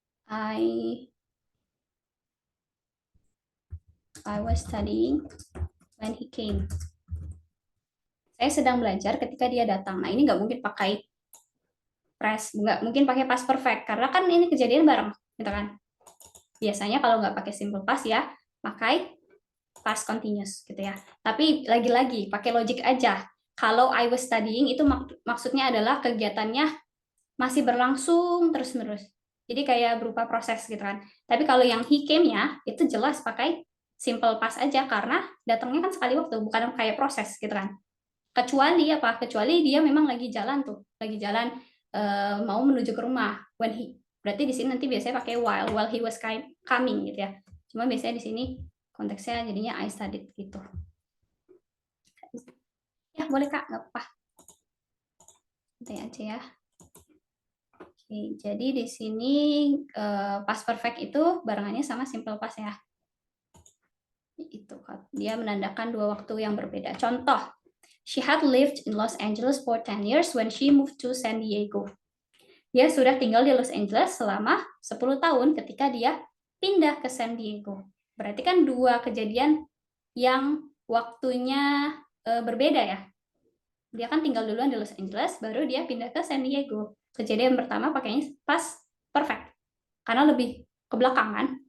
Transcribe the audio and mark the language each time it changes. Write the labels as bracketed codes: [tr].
[en] I was studying when he came. [id] Saya sedang belajar ketika dia datang. Nah, ini nggak mungkin pakai nggak mungkin pakai past perfect karena kan ini kejadian bareng, gitu kan? Biasanya kalau nggak pakai simple past ya, pakai past continuous gitu ya. Tapi lagi-lagi pakai logic aja. Kalau [en] I was studying [id] itu maksudnya adalah kegiatannya masih berlangsung terus-menerus. Jadi kayak berupa proses gitu kan. Tapi kalau yang [en] he came [id] ya, itu jelas pakai simple past aja karena datangnya kan sekali waktu, bukan kayak proses gitu kan. Kecuali apa? Kecuali dia memang lagi jalan tuh, lagi jalan mau menuju ke rumah. When he, berarti di sini nanti biasanya pakai [en] while he was coming [id] gitu ya. Cuma biasanya di sini konteksnya jadinya [en] I studied [id] gitu. Ya boleh Kak, nggak apa-apa. Santai aja ya. Oke, jadi di sini past perfect itu barengannya sama simple past ya. Itu dia menandakan dua waktu yang berbeda. [en] Contoh, she had lived in Los Angeles for 10 years when she moved to San Diego. [id] Dia sudah tinggal di Los Angeles selama 10 tahun ketika dia pindah ke San Diego. Berarti kan dua kejadian yang waktunya berbeda ya. Dia kan tinggal duluan di Los Angeles, baru dia pindah ke San Diego. Kejadian pertama pakainya past perfect. Karena lebih ke belakang kan.